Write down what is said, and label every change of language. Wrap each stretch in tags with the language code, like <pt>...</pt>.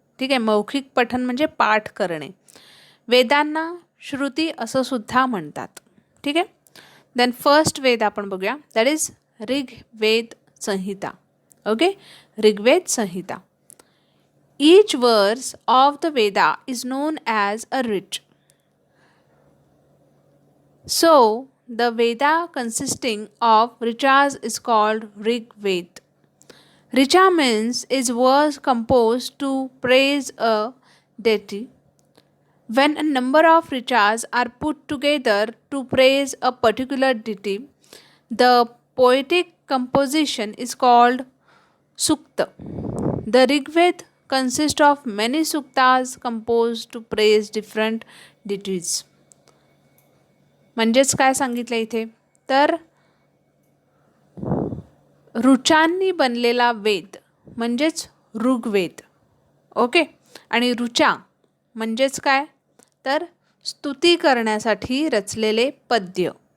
<mr>ठीक आहे, मौखिक पठण म्हणजे पाठ करणे. वेदांना श्रुती असं सुद्धा म्हणतात. ठीक आहे.</mr> <en>then first</en> <mr>वेद आपण बघूया,</mr> <en>that is</en> <mr>ऋग्वेद संहिता.</mr> <en>Okay, Rigveda Samhita. Each verse of the Veda is known as a Richa. So, the Veda consisting of Richas is called Rig Ved. Richa means is verse composed to praise a deity. When a number of Richas are put together to praise a particular deity, the poetic composition is called Sukta. The Rig Ved consists of many Suktas composed to praise different deities.</en> <mr>म्हणजेच काय सांगितलं इथे, तर ऋचांनी बनलेला वेद म्हणजेच Rigveda. Okay, आणि ऋचा म्हणजेच काय, तर स्तुती करण्यासाठी रचलेले पद्य.</mr>